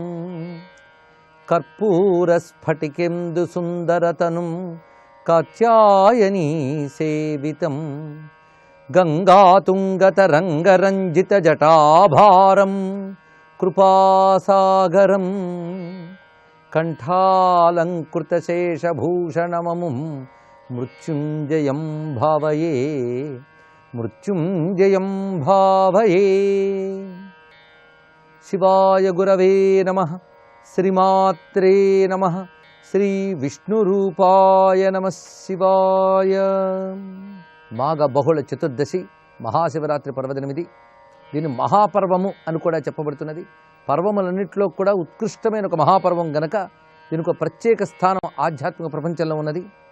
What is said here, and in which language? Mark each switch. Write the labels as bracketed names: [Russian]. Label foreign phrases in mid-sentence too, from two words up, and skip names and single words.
[Sanskrit] कर्पूरस्फटिकेन्दुसुन्दरतनुं कात्यायनी सेवितं गङ्गातुङ्गतरङ्गरञ्जितजटाभारं कृपासागरं कण्ठालङ्कृतशेषभूषणममुं मृत्युञ्जयं भावये मृत्युञ्जयं भावये। शिवाय गुरवे नमः। श्रीमात्रे नमः। శ్రీ విష్ణురూపాయ నమః శివాయ. [Telugu] మాఘ బహుళ చతుర్దశి మహాశివరాత్రి పర్వదినం ఇది. దీన్ని మహాపర్వము అని కూడా చెప్పబడుతున్నది. పర్వములన్నింటిలో కూడా ఉత్కృష్టమైన ఒక మహాపర్వం గనక దీనికి ఒక ప్రత్యేక స్థానం ఆధ్యాత్మిక ప్రపంచంలో ఉన్నది.